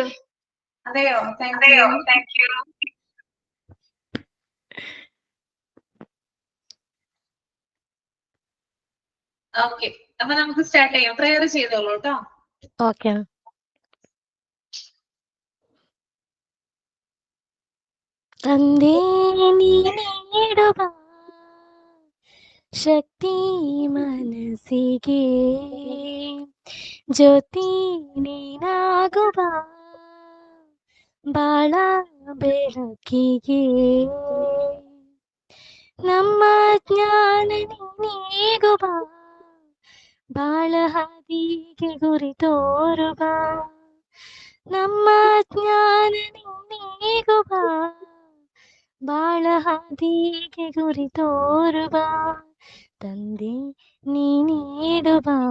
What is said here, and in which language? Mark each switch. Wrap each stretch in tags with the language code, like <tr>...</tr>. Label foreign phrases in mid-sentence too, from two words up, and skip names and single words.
<ml>അതെയോ?</ml> <en>thank you.</en> <ml>ഓക്കെ, അപ്പൊ നമുക്ക് സ്റ്റാർട്ട് ചെയ്യാം. പ്രയർ ചെയ്തോളൂ കേട്ടോ. ഓക്കെ.</ml> <kn>ತಂದೆ ನೀ ನೀಡುವ ಶಕ್ತಿ ಮನಸ್ಸಿಗೆ ಜ್ಯೋತಿ ನೀನಾಗುವ ಬಾಳ ಬೆಳಕಿಗೆ ನಮ್ಮ ಜ್ಞಾನ ನೀಗುವ ಬಾಳ ಹಾದಿಗೆ ಗುರಿ ತೋರುವ ನಮ್ಮ ಜ್ಞಾನ ನೀಗುವ ಬಾಳ ಹಾದಿಗೆ ಗುರಿ ತೋರುವ ತಂದೆ ನೀ ನೀಡುವ</kn>